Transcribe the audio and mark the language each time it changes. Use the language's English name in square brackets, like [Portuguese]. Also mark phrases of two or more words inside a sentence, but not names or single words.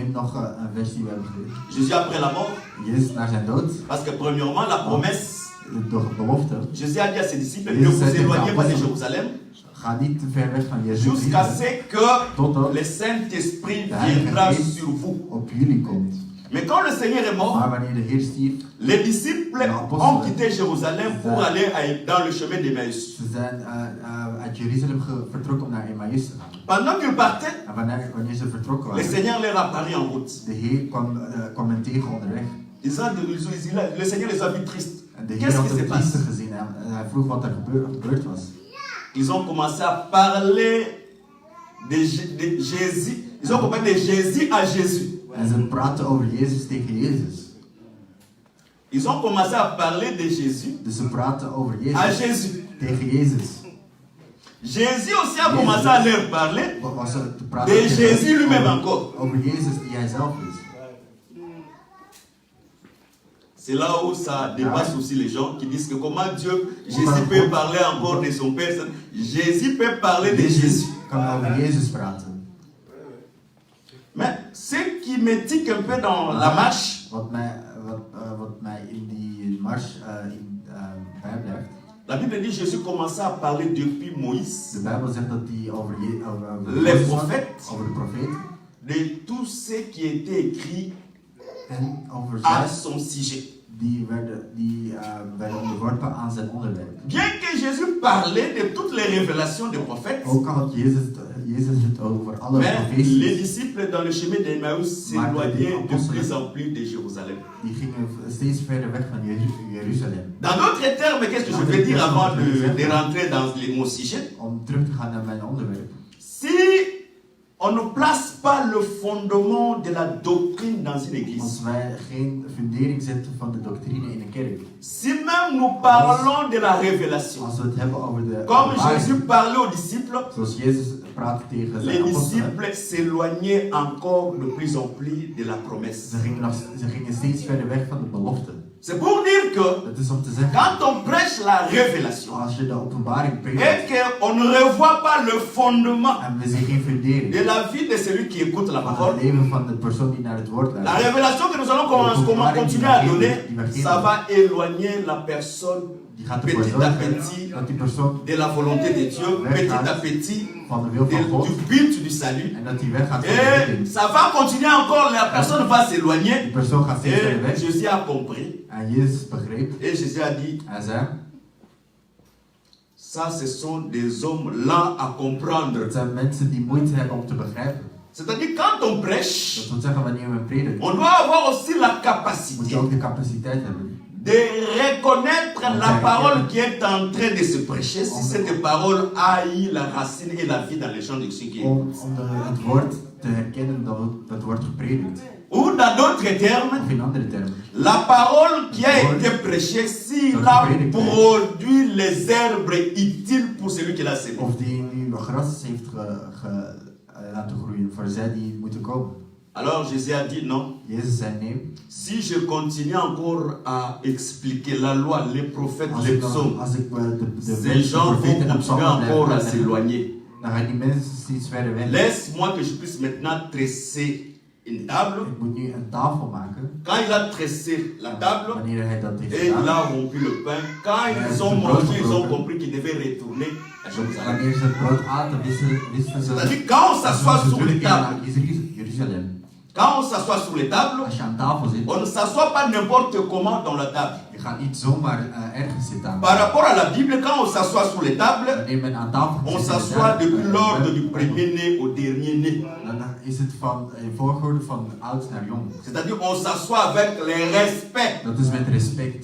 [Dutch] Neem nog een vers die we hebben gelezen. [French] Jésus après la mort, [Dutch] Jezus na zijn dood, [French] parce que premièrement la promesse, [Dutch] de belofte, [French] Jésus a dit à ses disciples, ne vous éloignez pas de Jérusalem [Dutch] ga niet te ver weg van Jezus [French] jusqu'à ce que [Dutch] totdat [French] le Saint-Esprit [Dutch] de Heilige [French] viendra [Dutch] Geest [French] sur vous. [Dutch] op jullie komt. [French] Mais quand le Seigneur est mort, [Dutch] Maar wanneer de Heer stierf, [French] les disciples ont quitté Jérusalem pour aller dans le chemin d'Emmaüs. [Dutch] ze zijn uit Jeruzalem vertrokken om naar Emmaüs te gaan. [French] Pendant qu'ils partaient, [Dutch] En wanneer ze vertrokken [French] le [Dutch] waren, [French] Seigneur leur apparut en route. [Dutch] de Heer kwam hen tegen onderweg. [French] Le Seigneur les a vus tristes. [Dutch] En de Heer [French] Qu'est-ce [Dutch] had [French] qui [Dutch] de [French] se passe? [Dutch] priester gezien en hij vroeg wat er gebeurd was. [French] Ils ont commencé à parler de Jésus. Ils ont commencé de Jésus à Jésus. [Dutch] En ze praten over Jezus tegen Jezus. [French] Ils ont commencé à parler de Jésus [Dutch] Dus ze praten over [French] à [Dutch] Jezus [French] Jésus. [Dutch] tegen Jezus. [French] Jésus aussi a commencé à leur parler [Dutch] Wat was er te praten [French] de [Dutch] tegen- [French] Jésus lui-même encore. [Dutch] over Jezus die hij zelf is. [French] C'est là où ça dépasse aussi les gens qui disent que comment Dieu, Jésus peut parler encore de son Père. Jésus peut parler de [Dutch] Jezus [French] Jésus. [Dutch] kan over Jezus praten. [French] Mais ce qui me tique un peu dans la marche, [Dutch] Wat mij in die mars bijblijft. [French] la Bible dit que Jésus commençait à parler depuis Moïse, [Dutch] De Bijbel zegt dat hij over [French] les [Dutch] Mozes had, [French] prophètes, [Dutch] over de profeet [French] de tout ce qui était écrit [Dutch] en over [French] à [Dutch] zij [French] son sujet. [Dutch] die werden onderworpen aan zijn onderwerp. [French] Bien que Jésus parlait de toutes les révélations des prophètes, [Dutch] Ook al had Jezus het over alle [French] mais les [Dutch] profeties, [French] disciples dans le chemin d'Emmaüs s'éloignaient de plus en plus de Jérusalem. [Dutch] die gingen steeds verder weg van Jeruzalem. [French] Dans d'autres termes, qu'est-ce que je veux dire avant de rentrer dans mon sujet? [Dutch] Om terug te gaan naar mijn onderwerp. [French] Si on ne place pas le fondement de la doctrine dans une église, [Dutch] Als wij geen fundering zetten van de doctrine in de kerk, [French] si même nous parlons de la révélation, [Dutch] als we het hebben over de [French] comme [Dutch] openbaring, [French] Jésus parlait aux disciples, [Dutch] zoals Jezus praatte tegen [French] les [Dutch] zijn apostelen, [French] disciples s'éloignaient encore de plus en plus de la promesse. [Dutch] ze gingen steeds verder weg van de belofte. [French] C'est pour dire que [Dutch] Dat is om te zeggen, [French] quand on prêche la révélation [Dutch] als je de openbaring [French] et [Dutch] preekt [French] qu'on ne revoit pas le fondement [Dutch] en we zien geen fundering [French] de la vie de celui qui écoute la [Dutch] van [French] parole, [Dutch] het leven van de persoon die naar het woord [French] la [Dutch] luistert, [French] révélation que nous allons continuer à donner, ça va éloigner la personne [Dutch] die gaat ervoor [French] petit à [Dutch] zorgen [French] petit [Dutch] dat die persoon [French] de la volonté de Dieu, petit à petit [Dutch] van de wil van God [French] du but du salut. [Dutch] en dat die weggaat van de [French] Et [Dutch] redding. [French] ça va continuer encore, la personne va [Dutch] Die [French] s'éloigner. [Dutch] persoon gaat steeds verder [French] Et [Dutch] weg. [French] Jésus a compris. [Dutch] En Jezus begreep, [French] Et Jésus a dit, [Dutch] hij zei, [French] ça ce sont des hommes lents à comprendre. [Dutch] het zijn mensen die moeite hebben om te begrijpen. [French] C'est-à-dire quand on prêche, [Dutch] Dat wil zeggen, wanneer we prediken, [French] on doit avoir aussi la [Dutch] moet [French] capacité [Dutch] je ook de capaciteit hebben [French] de reconnaître la parole qui est en train de se prêcher, si cette parole a eu la racine et la vie dans les champs de ceux qui [Dutch] om [French] écoutent. [Dutch] het woord te herkennen dat wordt gepredikt. [French] Ou dans d'autres termes, [Dutch] Of in andere termen. [French] la parole qui a été prêchée, s'il a produit les herbes utiles pour celui qui l'a semé. [Dutch] Of die nu gras heeft laten groeien voor zij die moeten komen. [French] Alors Jésus a dit non. [Dutch] Jezus zei nee. [French] Si je continue encore à expliquer la loi, les prophètes, les psaumes, [Dutch] Als ik [French] ces gens vont continuer encore à s'éloigner. [Dutch] Dan gaan die mensen steeds verder weg. [French] Laisse-moi que je puisse maintenant tresser une table. [Dutch] Ik moet nu een tafel maken. [French] Quand il a tressé la table, [Dutch] Wanneer hij dat heeft [French] et il [Dutch] gedaan. [French] a rompu le pain, quand ils ont mangé, ils ont compris qu'ils devaient retourner à Jérusalem. [Dutch] Wanneer ze het brood aten, wisten ze. [French] C'est-à-dire quand on s'assoit sur les tables, [Dutch] Jeruzalem. [French] quand on s'assoit sur les tables, [Dutch] Als je aan tafel zit, [French] on ne s'assoit pas n'importe comment dans la table. [Dutch] je gaat niet zomaar ergens zitten. [French] Par rapport à la Bible, quand on s'assoit sur les tables, [Dutch] Wanneer men aan tafel [French] on [Dutch] zit, [French] s'assoit depuis l'ordre du premier-né au dernier-né. [Dutch] dan is het van volgorde van oud naar jong. [French] C'est-à-dire on s'assoit avec le respect. [Dutch] Dat is met respect.